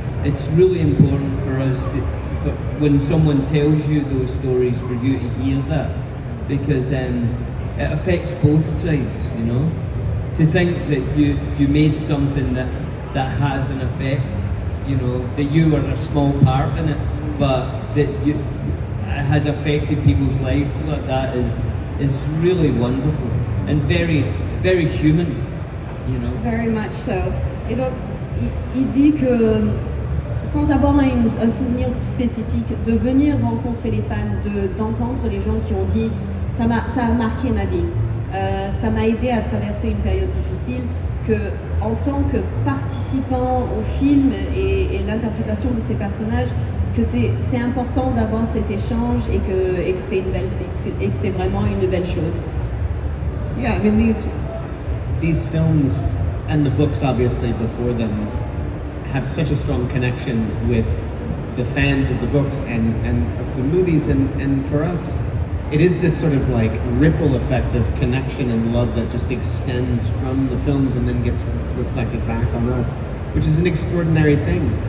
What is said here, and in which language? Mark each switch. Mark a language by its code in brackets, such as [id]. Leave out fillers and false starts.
[en] It's really important for us when someone tells you those stories, for you to hear that, because it affects both sides, to think that you made something that has an effect, that you were a small part in it, but that it has affected people's life like that is really wonderful and very, very human, Very much so. [fr] Et donc, il dit que sans avoir un souvenir spécifique, de venir rencontrer les fans, d'entendre les gens qui ont dit ça a marqué ma vie, ça m'a aidé à traverser une période difficile, que en tant que participant au film et l'interprétation de ces personnages, que c'est important d'avoir cet échange et que c'est vraiment une belle chose. [en] Yeah, I mean these films and the books obviously before them have such a strong connection with the fans of the books and of the movies, and for us it is this sort of like ripple effect of connection and love that just extends from the films and then gets reflected back on us, which is an extraordinary thing.